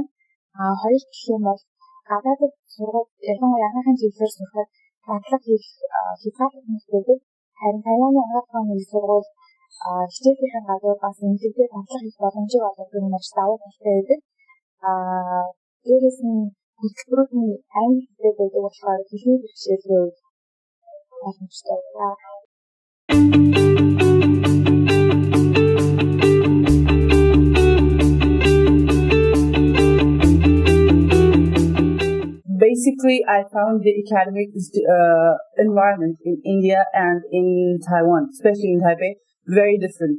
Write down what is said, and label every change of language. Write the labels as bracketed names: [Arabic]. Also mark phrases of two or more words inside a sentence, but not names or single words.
[Mongolian] Хоёр гэх юм бол гадаадд сургууль ялангуяа анхны чиглэлээр сурахад дадлага хийх хэрэгтэй. Харин Тайваны анхны сургууль хичээлийн гадуур бас эмнэлэгдээ дадлага хийх боломжийг олгох юм маш давуу талтай байдаг. Дээрээс нь хөтөлбөрүүд нь англи хэлээр байдаг болохоор хэлний бэрхшээлээ боломжтой. [English] Basically, I found the academic environment in India and in Taiwan, especially in Taipei, very different.